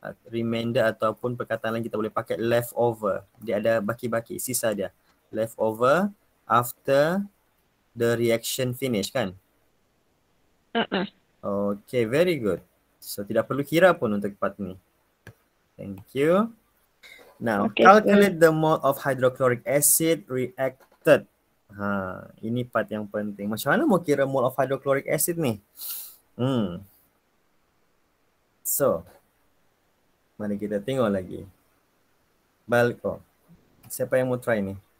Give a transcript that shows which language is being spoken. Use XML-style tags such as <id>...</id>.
<ms>Remainder ataupun perkataan lain kita boleh pakai leftover. Dia ada baki-baki, sisa dia.</ms> <en>Leftover after the reaction finish kan? Okay, very good.</en> <ms>So tidak perlu kira pun untuk part ni.</ms> <en>Thank you. Now, calculate the mole of hydrochloric acid reacted.</en> <ms>Ini part yang penting. Macam mana mau kira mole of hydrochloric acid ni? So, mari kita tengok lagi. Balko. Siapa yang mau try ni?</ms>